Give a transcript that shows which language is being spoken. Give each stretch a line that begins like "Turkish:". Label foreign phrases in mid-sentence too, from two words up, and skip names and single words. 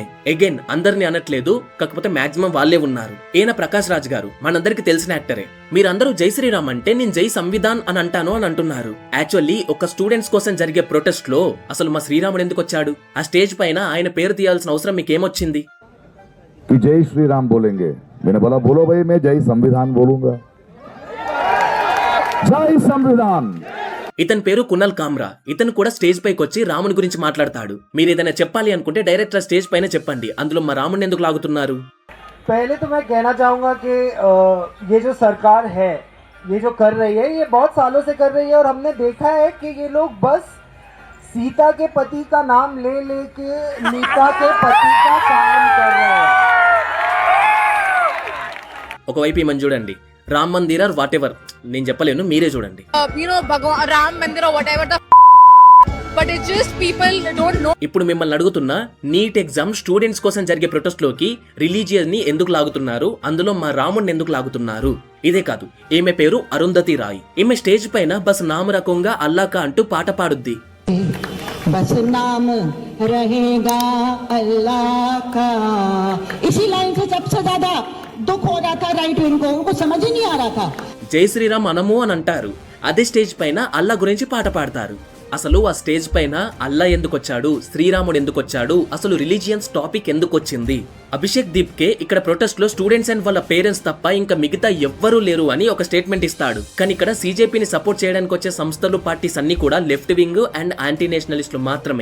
Telugu: అగైన్ అందరిని అనట్లేదు, కాకపోతే మాక్సిమం వాళ్ళే ఉన్నారు. ఈయన ప్రకాష్ రాజ్ గారు మనందరికి తెలిసిన యాక్టరే. మీరందరూ
Hindi: जय श्रीराम
Telugu: అంటే నేను
Hindi: जय संविधान
Telugu: అని అంటాను అని అంటున్నారు. యాక్చువల్లీ ఒక స్టూడెంట్స్ కోసం జరిగే ప్రొటెస్ట్ లో అసలు మా శ్రీరాముడు ఎందుకు వచ్చాడు? ఆ స్టేజ్ పైన ఆయన పేరు తీయాల్సిన అవసరం మీకేమొచ్చింది?
Hindi: जय श्री राम बोलेंगे. मैंने बोला बोलो भाई मैं जय संविधान बोलूंगा. जय संविधान.
Telugu: ఇతని పేరు కునల్ కామ్రా. ఇతను కూడా స్టేజ్ పైకి వచ్చి రాముని గురించి మాట్లాడతాడు. మీరు ఏదైనా చెప్పాలి అనుకుంటే
English: direct stage
Telugu: పైన చెప్పండి. అందులో మా రాముని ఎందుకు లాగుతున్నారు?
Hindi: पहले तो मैं कहना चाहूँगा कि ये जो सरकार है, ये जो कर रही है, ये बहुत सालों से कर रही है और हमने देखा है कि ये लोग बस सीता के पति का नाम ले लेके नीता के पति का काम कर रहे हैं.
Telugu: ఒకవైపు ఈమెను చూడండి,
Hindi: राम मंदिर
English: or whatever,
Telugu: నేను చెప్పలేను, మీరే చూడండి.
Hindi: भगवान राम मंदिर और
English: whatever the but it's just people don't know.
Telugu: ఇప్పుడు మిమ్మల్ని అడుగుతున్నా,
English: NEET exam students
Telugu: కోసం జరిగే ప్రొటెస్ట్ లోకి రిలీజియస్ ని ఎందుకు లాగుతున్నారు, అందులో మా రాముడిని ఎందుకు లాగుతున్నారు? ఇదే కాదు, ఈమె పేరు అరుంధతి రాయ్. ఈమె స్టేజ్ పైన
Hindi: बस नामरकंगा अल्लाह का
Telugu: అంటూ పాట పాడుద్ది.
Hindi: बस नाम रहेगा अल्लाह का. इसी लाइन से सबसे ज्यादा दुख हो रहा था
English: right wing
Hindi: को, उनको समझ ही नहीं आ रहा था.
Telugu: జై శ్రీరామ్ అనము అని అంటారు, అదే స్టేజ్ పైన అల్లా గురించి పాట పాడతారు. అసలు ఆ స్టేజ్ పైన అల్లా ఎందుకు వచ్చాడు, శ్రీరాముడు ఎందుకు వచ్చాడు, అసలు
English: religions topic
Telugu: ఎందుకు వచ్చింది? అభిషేక్ దీప్కే ఇక్కడ ప్రొటెస్ట్ లో
English: students and
Telugu: వాళ్ళ పేరెంట్స్ తప్ప ఇంకా మిగతా ఎవ్వరూ లేరు అని ఒక స్టేట్మెంట్ ఇస్తాడు. కానీ ఇక్కడ సీజేపీని సపోర్ట్ చేయడానికి వచ్చే సంస్థలు, పార్టీస్ అన్ని కూడా
English: left wing and anti nationalists
Telugu: మాత్రమే.